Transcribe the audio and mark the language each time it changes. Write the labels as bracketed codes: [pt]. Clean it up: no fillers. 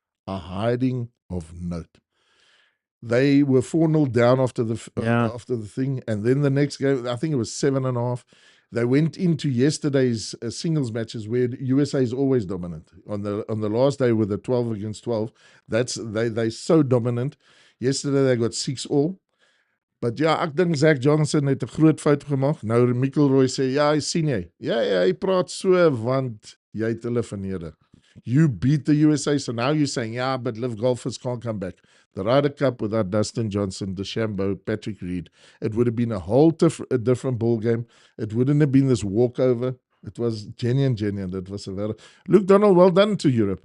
[en] A hiding of note. They were 4-0 down after the thing, and then the next game, I think it was 7.5. They went into yesterday's singles matches where USA is always dominant. On the last day with the 12 against 12, they're so dominant. Yesterday they got 6-all. [af] But ja, ek dink Zach Johnson het 'n groot fout gemaak. Nou McIlroy sê, ja, sien jy. Ja, hy praat so, want jy het hulle verneder. [en] You beat the USA, so now you're saying, yeah, but live golfers can't come back. The Ryder Cup without Dustin Johnson, DeChambeau, Patrick Reed, it would have been a whole different ball game. It wouldn't have been this walkover. It was genuine. It was a very... Luke Donald, well done to Europe.